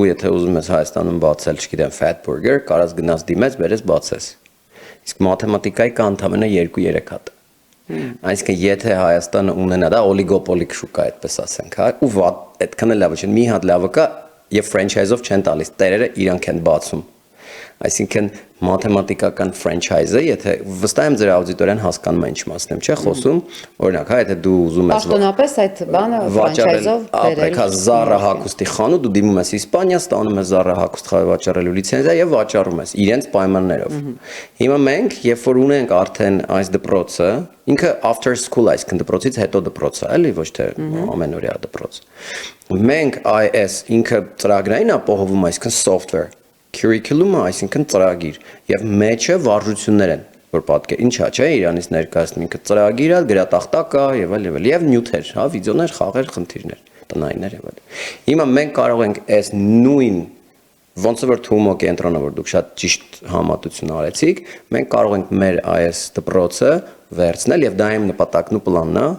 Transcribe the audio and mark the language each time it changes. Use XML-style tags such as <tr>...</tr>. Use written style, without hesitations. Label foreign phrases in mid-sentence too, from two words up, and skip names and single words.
<hy>եթե ուզում ես Հայաստանում բացել, չգիտեմ, Fat Burger, կարաս գնաս դիմես, բերես բացես։ Իսկ մաթեմատիկայի կա ընդամենը 2-3 հատ։ Այսինքն եթե Հայաստանը ունենա դա օլիգոպոլիկ շուկա, այդպես ասենք, հա, ու այդքան էլ լավ չէ, մի հատ լավը կա եւ ֆրանչայզով չեն տալիս, տերերը իրանք են բացում։ Այսինքն մաթեմատիկական ֆրանչայզը, եթե վստահ եմ ձեր աուդիտորիան հասկանում է ինչ մասն եմ, չէ՞ խոսում, օրինակ, հա, եթե դու ուզում ես պաշտոնապես այդ բանը ֆրանչայզով ապրեք, հա, Zara հագուստի խանութ, դու դիմում ես Իսպանիա, ստանում ես Zara հագուստ վաճառելու լիցենզիա եւ վաճառում ես իրենց պայմաններով։ Հիմա մենք, երբ որ ունենք արդեն այս դպրոցը, ինքը</hy> <en>after school,</en> <hy>այսինքն դպրոցից հետո դպրոց է, էլի, ոչ թե ամենօրյա դպրոց։ Մենք IS ինքը ծրագրային ապահովում, այսինքն</hy> <en>software curriculum-</en> <hy>ը, այսինքն ծրագիր, եւ մեջը վարժություններ են, որ պատկեր, ինչա, չէ, Իրանից ներկայացնում ինքը ծրագիր է, գրատախտակ է եւ այլ եւ նյութեր, հա, վիդեոներ, խաղեր, խնդիրներ, տնայիններ եւ այլ։ Հիմա մենք կարող ենք այս նույն ոնց որ թումո կենտրոնը, որ դուք շատ ճիշտ համատություն արեցիք, մենք կարող ենք մեր այս դպրոցը վերցնել եւ դա իմ նպատակն ու պլանն է,</hy>